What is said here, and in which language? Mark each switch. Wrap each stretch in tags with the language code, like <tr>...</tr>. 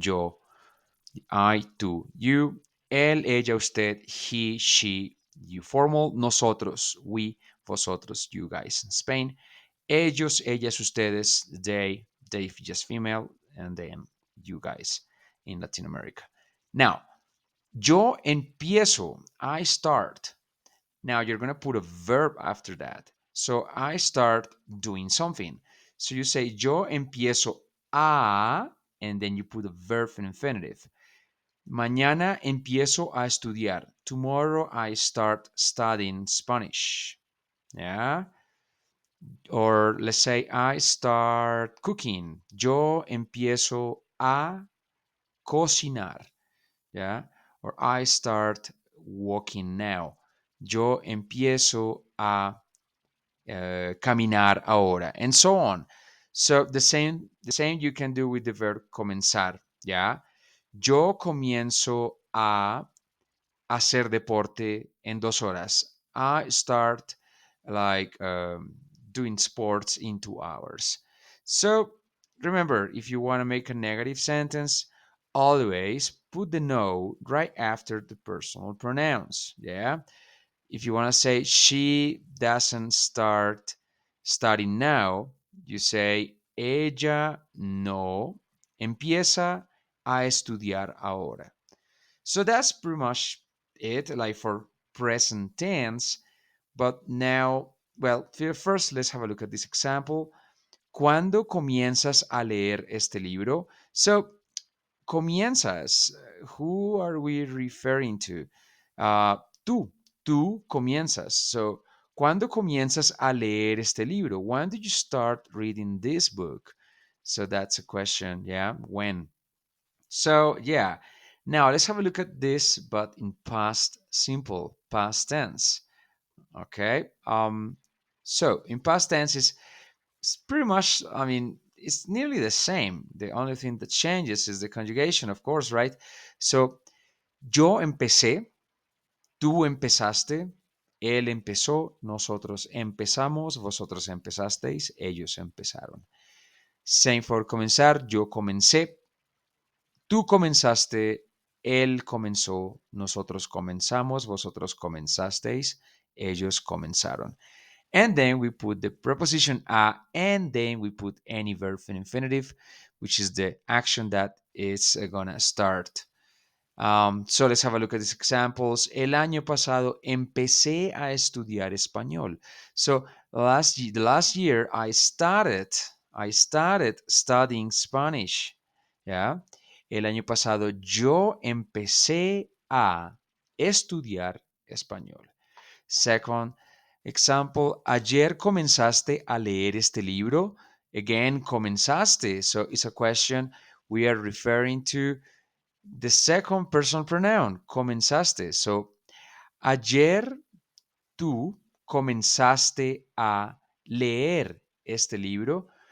<en>Yo, I, tú, you, él, ella, usted, he, she, you formal, nosotros, we, vosotros, you guys in Spain, ellos, ellas, ustedes, they just female, and then you guys in Latin America. Now, yo empiezo, I start. Now you're going to put a verb after that. So I start doing something. So you say yo empiezo a, and then you put a verb in infinitive.</en> <es>Mañana empiezo a estudiar.</es> <en>Tomorrow I start studying Spanish. Yeah. Or let's say I start cooking.</en> <es>Yo empiezo a cocinar. Yeah.</es> <en>Or I start walking now. Yo empiezo a caminar ahora, and so on. So the same you can do with the verb comenzar. Yeah.</en> <es>Yo comienzo a hacer deporte en 2 horas.</es> <en>I start like doing sports in 2 hours. So remember, if you want to make a negative sentence, always put the no right after the personal pronouns. Yeah. If you want to say she doesn't start studying now, you say ella no empieza a estudiar ahora. So that's pretty much it, like for present tense. But now, well, first let's have a look at this example. ¿Cuándo comienzas a leer este libro? So, comienzas, who are we referring to?</en> <es>Uh, tú, tú comienzas. So, ¿cuándo comienzas a leer este libro?</es> <en>When did you start reading this book? So that's a question, yeah, when? So, yeah. Now let's have a look at this, but in past simple, past tense. Okay. So in past tense is it's pretty much, I mean, it's nearly the same. The only thing that changes is the conjugation, of course, right?</en> <es>So, yo empecé, tú empezaste, él empezó, nosotros empezamos, vosotros empezasteis, ellos empezaron. Same for comenzar, yo comencé, tú comenzaste, él comenzó, nosotros comenzamos, vosotros comenzasteis, ellos comenzaron.</es> <en>And then we put the preposition a, and then we put any verb in infinitive, which is the action that is gonna start. So let's have a look at these examples.</en> <es>El año pasado empecé a estudiar español.</es> <en>So the last year I started studying Spanish. Yeah.</en> <es>El año pasado yo empecé a estudiar español. Second example, ayer comenzaste a leer este libro.</es> <en>Again, comenzaste. So it's a question we are referring to the second personal pronoun, comenzaste.</en> <es>So, ayer tú comenzaste a leer este libro.</es>